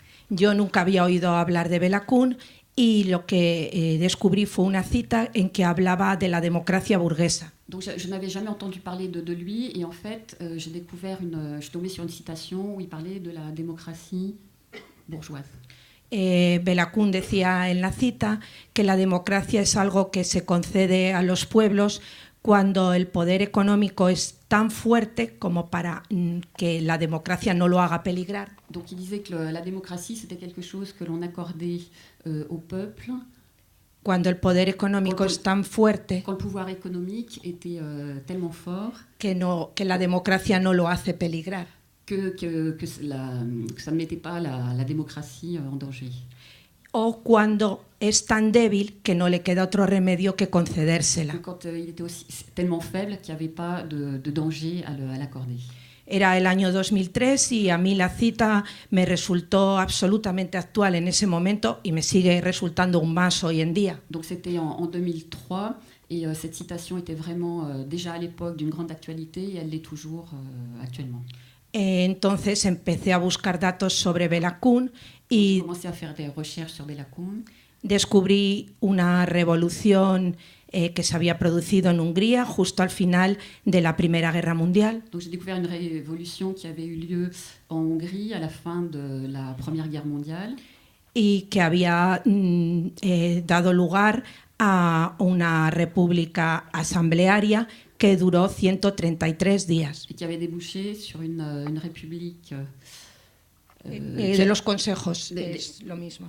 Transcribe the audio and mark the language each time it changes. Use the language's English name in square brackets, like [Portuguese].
[Spanish] Yo nunca había oído hablar de Bela Kun y lo que descubrí fue una cita en que hablaba de la democracia burguesa. [French] Donc je n'avais jamais entendu parler de lui et en fait je suis tombée sur une citation où il parlait de la démocratie bourgeoise. [Spanish] Bela Kun decía en la cita que la democracia es algo que se concede a los pueblos cuando el poder económico es tan fuerte como para que la democracia no lo haga peligrar. [French] Donc il disait que la démocratie c'était quelque chose que l'on accordait au peuple. [Spanish] Cuando el poder económico es tan fuerte, [French] quand le pouvoir économique était tellement fort [Spanish] que la democracia no lo hace peligrar. [French] Que ça ne mettait pas la démocratie en danger. [Spanish] O cuando es tan débil que no le queda otro remedio que concedérsela. [French] Quand il était aussi tellement faible qu'il n'y avait pas de danger à l'accorder. [Spanish] Era el año 2003 y a mí la cita me resultó absolutamente actual en ese momento y me sigue resultando aún más hoy en día. [French] Donc c'était en 2003 et cette citation était vraiment déjà à l'époque d'une grande actualité et elle l'est toujours actuellement. [Spanish] Entonces empecé a buscar datos sobre Bela Kun y [French] commencé a faire des recherches sur Bela Kun. [Spanish] Descubrí una revolución que se había producido en Hungría justo al final de la Primera Guerra Mundial. [French] Donc j'ai découvert une révolution qui avait eu lieu en Hongrie à la fin de la Première Guerre mondiale. [Spanish] Y que había dado lugar a una república asamblearia que duró 133 días. [French] Et qui avait débouché sur une république [Spanish] de los consejos, es lo mismo.